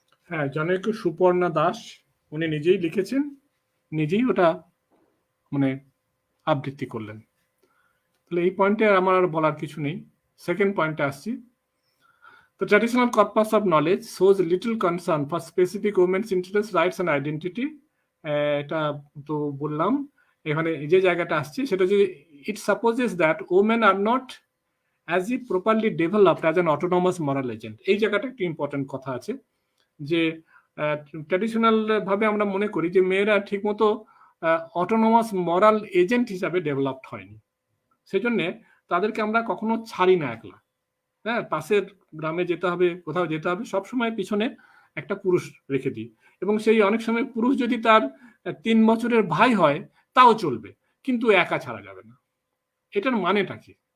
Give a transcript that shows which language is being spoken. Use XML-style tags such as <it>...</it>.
<bn>হ্যাঁ, জনৈক সুপর্ণা দাস উনি নিজেই লিখেছেন, নিজেই ওটা মানে আবৃত্তি করলেন। তাহলে এই পয়েন্টে আমার আর বলার কিছু নেই। সেকেন্ড পয়েন্টে আসছি।</bn> <en>The traditional corpus of knowledge shows little concern for specific women's interests, rights and identity.</en> <bn>এটা তো বললাম। এখানে যে জায়গাটা আসছে সেটা হচ্ছে,</bn> <en>it supposes that women are not as if properly developed as an autonomous moral agent.</en> <bn>এই জায়গাটা একটি ইম্পর্টেন্ট কথা আছে যে ট্র্যাডিশনাল ভাবে আমরা মনে করি যে মেয়েরা ঠিকমতো অটোনমাস মরাল এজেন্ট হিসাবে ডেভেলপড হয়নি, সেজন্য তাদেরকে আমরা কখনো ছাড়ি না একলা। হ্যাঁ, পাশের গ্রামে যেতে হবে, কোথাও যেতে হবে, সবসময় পিছনে একটা পুরুষ রেখে দিই, এবং সেই অনেক সময় পুরুষ যদি তার 3 বছরের ভাই হয় তাও চলবে, কিন্তু একা ছাড়া যাবে না। এটার মানেটা কি?</bn>